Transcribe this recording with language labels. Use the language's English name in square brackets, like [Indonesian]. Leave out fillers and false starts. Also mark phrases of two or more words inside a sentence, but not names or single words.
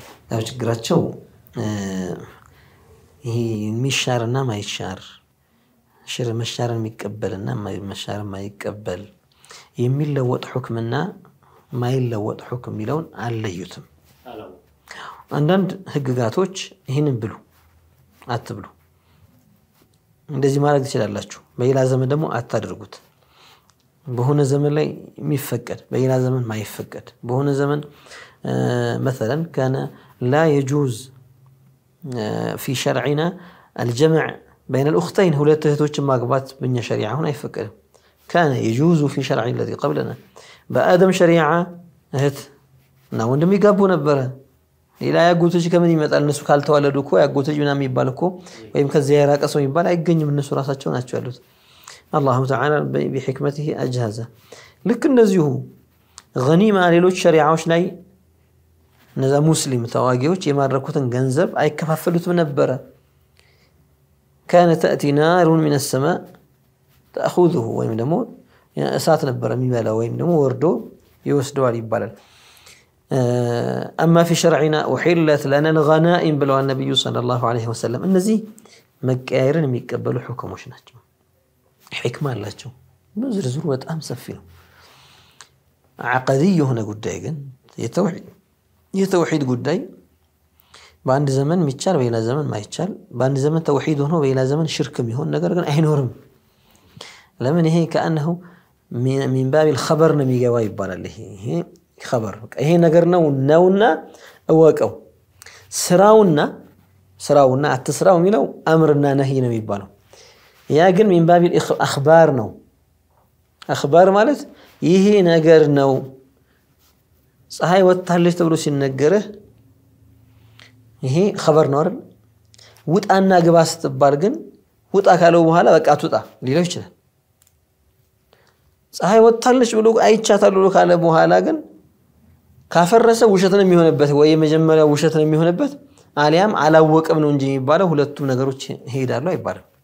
[Amharic] ያው ችግራቸው ይሄ ሚሻርና ማይሻር ሽር መሻርን የሚቀበልና ማይሻር ማይቀበል የሚለወጥ ሁክምና ማይለወጥ ሁክም ሚለውን አለዩትም አንዳንድ ህግጋቶች ይሄንን ብሉ አትብሉ እንደዚህ ማድረግ ትችላላችሁ በሌላ ዘመን ደግሞ አታድርጉት በሆነ ዘመን ላይ የሚፈቀድ በሌላ ዘመን ማይፈቀድ በሆነ ዘመን [Arabic] مثلا كان لا يجوز في شرعنا الجمع بين الاختين [Amharic] ሁለት እህቶችን ማግባት በእኛ ሸሪዓ ሆነ አይፈቀድም [Arabic] كان يجوز في شرع الذي قبلنا بآدم شريعه እህት [Amharic] እና ወንድም ይጋቡ ነበር ሌላ ያጎቶች ከምን ይመጣል እነሱ ካልተዋለዱ እኮ ያጎቶች ምናምን ይባል እኮ ወይም ከዚያ ያራቀ ሰው ይባል አይገኝም እነሱ ራሳቸው ናቸው ያሉት [Arabic] الله تعالى بحكمته اجهزه لك [Amharic] እነዚሁ غنيمه ሌሎች ሸሪዓዎች ላይ እነዛ ሙስሊም ተዋጊዎች የማረኩትን ገንዘብ አይከፋፈሉትም ነበር [Arabic] كان تاتي نار من السماء تاخذه [Amharic] ወይም ደግሞ እሳት ነበር የሚበላው ወይም ደግሞ ወርዶ ይወስደዋል ይባላል [Arabic] اما في شرعنا احلت لنا الغنائم بلو النبي صلى الله عليه وسلم [Amharic] እነዚህ መቀያየርን የሚቀበሉ ሁክሞች ናቸው حكمه አላቸው ዝርዝሩ በጣም ሰፊ ነው عقدي የሆነ ጉዳይ ግን የተውሂድ ጉዳይ በአንድ ዘመን የሚቻል በሌላ ዘመን ማይቻል በአንድ ዘመን ተውሂድ ሆኖ በሌላ ዘመን ሽርክ የሚሆን ነገር ግን አይኖርም ለምን ይሄ [Arabic] كانه من باب الخبر [Amharic] ነው የሚገባ ይባላል ይሄ خبر ይሄ ነገር ነውና እወቀው ስራውና አትስራው የሚለው አምርና ነህይ ነው የሚባለው ያ ግን [Arabic] من باب الاخبار [Amharic] ነው اخبار ማለት ይሄ ነገር ነው ፀሐይ ወጣለች ተብሎ ሲነገርህ ይሄ خبر ነው አይደል ውጣና ግባ ስትባል ግን ውጣ ካለው በኋላ በቃ አትውጣ ሊለው ይችላል ፀሐይ ወጣለች ብሎ አይቻታል ካለ በኋላ ግን ካፈረሰ ውሸት ነው የሚሆንበት ወይ መጀመሪያ ውሸት ነው የሚሆንበት አሊያም አላወቀም ነው እንጂ የሚባለው ሁለቱም ነገሮች ሄዳሉ አይባልም